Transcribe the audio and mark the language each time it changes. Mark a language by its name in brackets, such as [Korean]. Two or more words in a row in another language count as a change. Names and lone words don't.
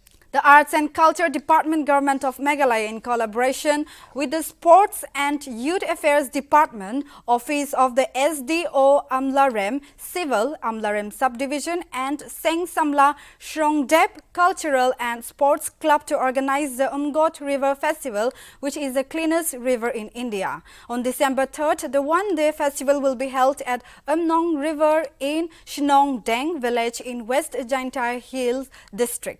[English] The Arts and Culture Department Government of Meghalaya, in collaboration with the Sports and Youth Affairs Department, Office of the SDO Amlarem, Civil Amlarem Subdivision and Seng Samla Shrongdep Cultural and Sports Club to organize the Umagot River Festival, which is the cleanest river in India. On December 3rd, the one-day festival will be held at Umnong River in Shnongdeng village in West Jaintia Hills district.